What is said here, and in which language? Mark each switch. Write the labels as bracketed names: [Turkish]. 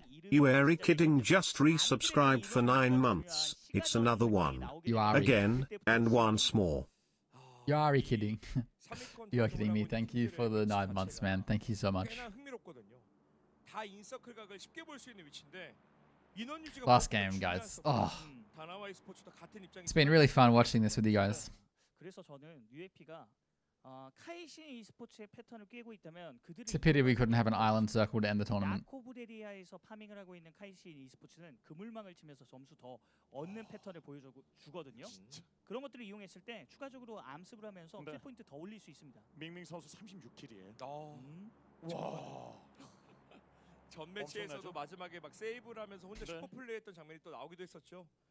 [English] You airy kidding just resubscribed for 9 months. It's another one. You are Again, and once more. You are kidding. You are kidding me. Thank you for the 9 months, man. Thank you so much. [Korean] 다 인서클 각을 쉽게 볼 수 있는 위치인데 인원 유지가 [English] Last game, guys. Oh. [Korean] 다나와 e스포츠도 같은 입장이 [English] It's been really fun watching this with you guys. [Korean] 그래서 저는 UAP가 카이신 e스포츠의 패턴을 꿰고 있다면 그들이 [English] It's a pity we couldn't have an island circle to end the tournament. [Korean] 야코브레리아에서 파밍을 하고 있는 카이신 e스포츠는 그물망을 치면서 점수 더 얻는 패턴을 보여주거든요. 그런 것들을 이용했을 때 추가적으로 암습을 하면서 킬 포인트 더 올릴 수 있습니다. 밍밍 선수 36킬이에요. 와. 전 매치에서도 마지막에 막 세이브를 하면서 혼자 슈퍼 플레이했던 장면이 또 나오기도 했었죠.